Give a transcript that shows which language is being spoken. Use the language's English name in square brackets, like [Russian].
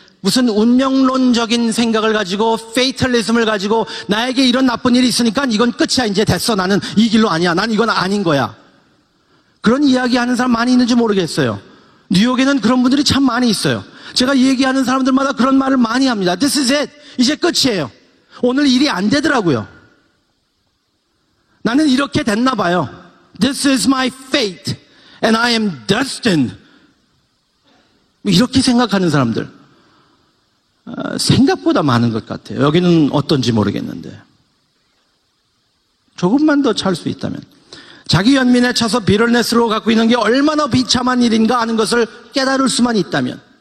[Korean] 무슨 운명론적인 생각을 가지고 페이탈리즘을 가지고 나에게 이런 나쁜 일이 있으니까 이건 끝이야. 이제 됐어. 나는 이 길로 아니야. 난 이건 아닌 거야. 그런 이야기하는 사람 많이 있는지 모르겠어요. 뉴욕에는 그런 분들이 참 많이 있어요. 제가 얘기하는 사람들마다 그런 말을 많이 합니다. [English] This is it. [Korean] 이제 끝이에요. 오늘 일이 안 되더라고요. 나는 이렇게 됐나 봐요. [English] This is my fate and I am destined. [Korean] 이렇게 생각하는 사람들. 생각보다 많은 것 같아요. 여기는 어떤지 모르겠는데 조금만 더 찰 수 있다면 자기 연민에 차서 비틀네스로 갖고 있는 게 얼마나 비참한 일인가 하는 것을 깨달을 수만 있다면